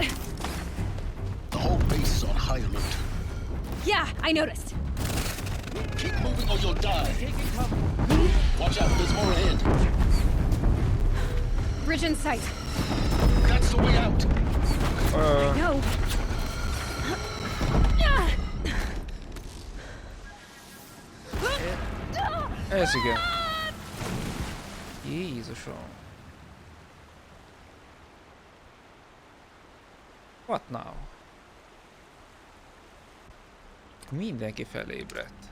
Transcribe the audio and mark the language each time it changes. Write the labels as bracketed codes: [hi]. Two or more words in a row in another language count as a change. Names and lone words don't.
[en] The whole base is on high alert. Yeah, I noticed. Keep moving or you'll die. Watch out, there's more ahead. Bridge in sight. That's the way out. No. [hu] Ez igen. Jézusom. [en] What now? [hu] Mindenki felébredt.